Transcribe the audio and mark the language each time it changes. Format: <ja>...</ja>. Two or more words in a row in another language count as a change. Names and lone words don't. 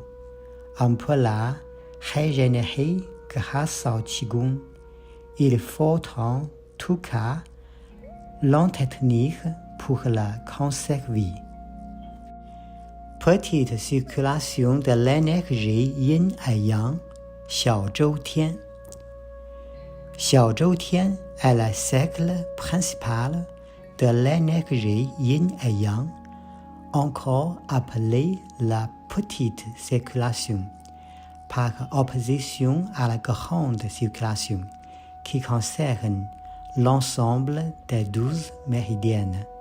<fr>On peut la régénérer grâce au Qigong. Il faut en tout cas l'entretenir pour la conserver. Petite circulation de l'énergie yin et yang, 小周天。小周天 est le cercle principal de l'énergie yin et yang, encore appelée la petite circulation, par opposition à la grande circulation, qui concerne l'ensemble des 12 méridiennes.</fr>